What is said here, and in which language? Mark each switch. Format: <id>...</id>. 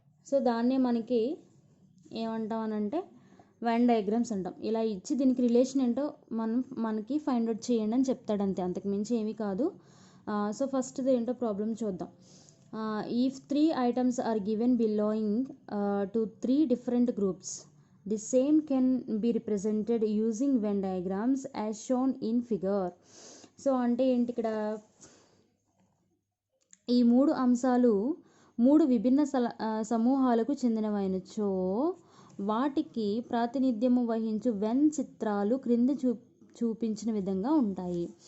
<te>So దాన్నే మనకి ఏమంటాం అనంటే వెన్ డయాగ్రామ్స్ అంటాం. ఇలా ఇచ్చి దీనికి రిలేషన్ ఏంటో మనకి ఫైండ్ అవుట్ చేయండి అని చెప్తాడు, అంతే, అంతకుమించి ఏమీ కాదు. సో ఫస్ట్ది ఏంటో ప్రాబ్లం చూద్దాం.</te> <en>If 3 items are given belonging to 3 different groups, the same can be represented using Venn diagrams as shown in figure.</en> <te>So అంటే ఏంటి, ఇక్కడ ఈ 3 అంశాలు 3 విభిన్న సమూహాలకు చెందినవైనచో వాటికి ప్రాతినిధ్యము వహించు వెన్ చిత్రాలు క్రింద చూపించిన విధంగా ఉంటాయి.</te>